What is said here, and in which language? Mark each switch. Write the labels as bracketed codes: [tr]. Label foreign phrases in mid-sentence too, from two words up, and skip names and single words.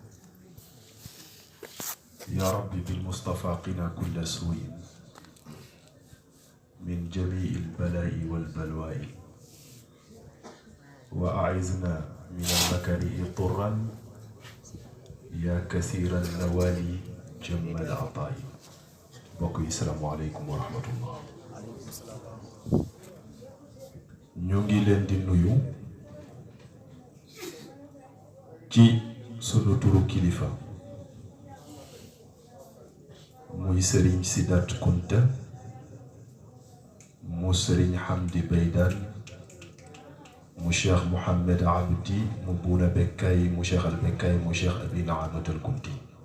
[ar] يا رب بالمصطفى قنا كل سوء من جميع البلاء والبلواء، وأعذنا من المكاره طرا يا كثير النوال جم العطاء. بقي السلام عليكم ورحمة الله. [wo] ñu ngi leen di nuyu ci sunu turu kilifa muy Serigne Sidat Kunta mu Serigne Hamdi Baydan mu Cheikh Mouhamed Abdi mu Bouna Bekkay mu Cheikh al Bekkay mu Cheikh Abi Naamat al Kunti.